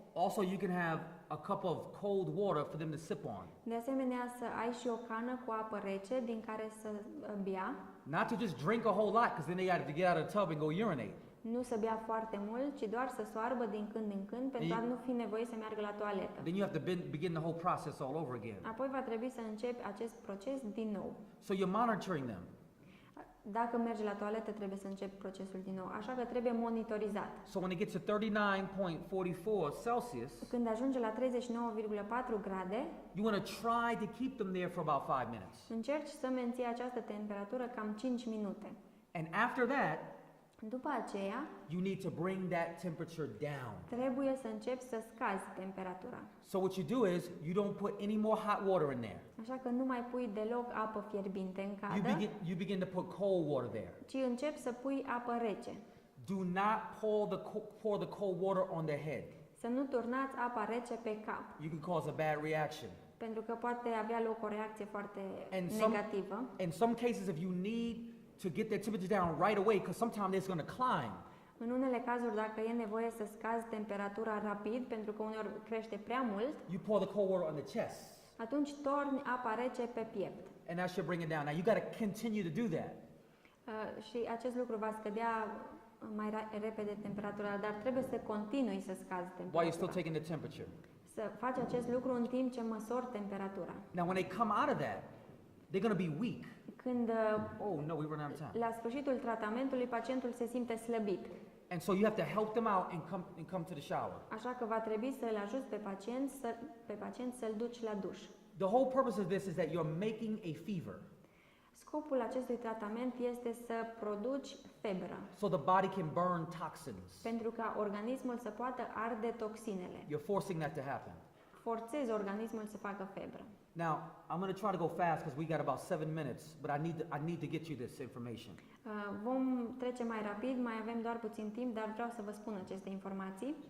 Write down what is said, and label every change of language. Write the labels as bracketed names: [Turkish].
[English] Also, you can have a cup of cold water for them to sip on. [Romanian] De asemenea, să ai și o cană cu apă rece din care să bea. [English] Not to just drink a whole lot, because then they got to get out of the tub and go urinate. [Romanian] Nu să bea foarte mult, ci doar să soarbă din când în când, pentru a nu fi nevoie să meargă la toaletă. [English] Then you have to begin the whole process all over again. [Romanian] Apoi va trebui să începi acest proces din nou. [English] So you're monitoring them. [Romanian] Dacă mergi la toaletă, trebuie să începi procesul din nou. Așa că trebuie monitorizat. [English] So when it gets to 39.44 Celsius, [Romanian] Când ajunge la 39,4 grade, [English] you want to try to keep them there for about 5 minutes. [Romanian] încerci să menții această temperatură cam 5 minute. [English] And after that, [Romanian] După aceea, [English] you need to bring that temperature down. [Romanian] trebuie să începi să scazi temperatura. [English] So what you do is, you don't put any more hot water in there. [Romanian] Așa că nu mai pui deloc apă fierbinte în cadă, [English] You begin to put cold water there. [Romanian] ci începi să pui apă rece. [English] Do not pour the cold water on their head. [Romanian] Să nu turnați apa rece pe cap, [English] You can cause a bad reaction. [Romanian] pentru că poate avea loc o reacție foarte [English] And [Romanian] negativă. [English] in some cases, if you need to get their temperature down right away, because sometimes it's going to climb, [Romanian] În unele cazuri, dacă e nevoie să scazi temperatura rapid, pentru că uneori crește prea mult, [English] you pour the cold water on the chest. [Romanian] atunci torni apa rece pe piept. [English] And that should bring it down. Now, you got to continue to do that. [Romanian] Și acest lucru va scădea mai repede temperatura, dar trebuie să continui să scazi [English] While you're still [Romanian] temperatura. [English] taking the temperature. [Romanian] Să faci acest lucru în timp ce măsori temperatura. [English] Now, when they come out of that, they're going to be weak. [Romanian] Când [English] Oh, no, we run out of time. [Romanian] la sfârșitul tratamentului pacientul se simte slăbit, [English] And so you have to help them out and come to the shower. [Romanian] așa că va trebui să-l ajuți pe pacient să-l duci la duș. [English] The whole purpose of this is that you're making a fever. [Romanian] Scopul acestui tratament este să produci febră, [English] So the body can burn toxins. [Romanian] pentru ca organismul să poată arde toxinele. [English] You're forcing that to happen. [Romanian] Forțezi organismul să facă febră. [English] Now, I'm going to try to go fast because we got about 7 minutes, but I need to get you this information. [Romanian] Vom trece mai rapid, mai avem doar puțin timp, dar vreau să vă spun aceste informații.